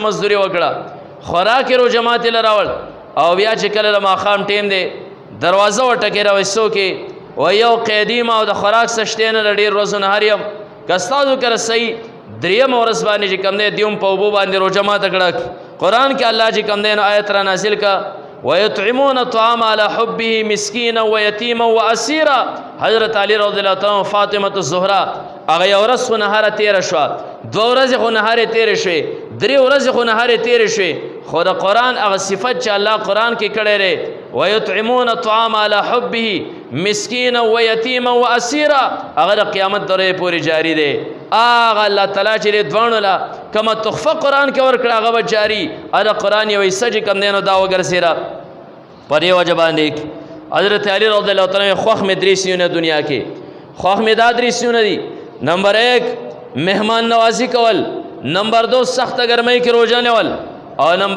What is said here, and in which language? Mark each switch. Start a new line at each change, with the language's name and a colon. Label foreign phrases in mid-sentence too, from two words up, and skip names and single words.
Pashto: مزدوري وکړه خوراک یې روژه ماتې له راوړ او بیا چې کله د ماښام ټیم دی دروازه وټکېده وایي څوک و یو قیدي یم او د خوراک څه شتی نه د ډېر ورځو نهر یم که ستاسو کره صحیح درېیمه ورځ باندې چې کوم دی دوی هم په اوبو باندې روژه ماته کړه قرآن کې الله چې کوم دی نو آیت را نازل که
Arabic: ويطعمون الطعام على حبه مسكينا ويتيما واسيرا
Pashto: حضرت علی
Arabic: رضی الله تعالی عنہ
Pashto: فاطمه الزهرا هغه یو ورځ خو نهاره تېره شوه 2 ورځې خو نهارې تېرې شوې 3 ورځې خو نهارې تېرې شوې خو د قرآن هغه صفت چې الله قرآن کې کړی دی
Arabic: ويطعمون الطعام على حبه مسكينا ويتيما واسيرا
Pashto: هغه د قیامت درې پورې جاری دی هغه الله تعالی چې دواړو له کومه تحفه قرآن کې ورکړه هغه به جاري هغه قرآن یو حصه چې کوم دی نو دا وګرځېده په دې وجه باندې حضرت علی
Arabic: رضی الله تعالی عنہ
Pashto: خوښ مې 3 سیونه دنیا کې خوښ مې دا 3 سیونه دي نمبر 1 مهمان نوازی کول نمبر 2 سخت گرمۍ کې روژه نیول او نمبر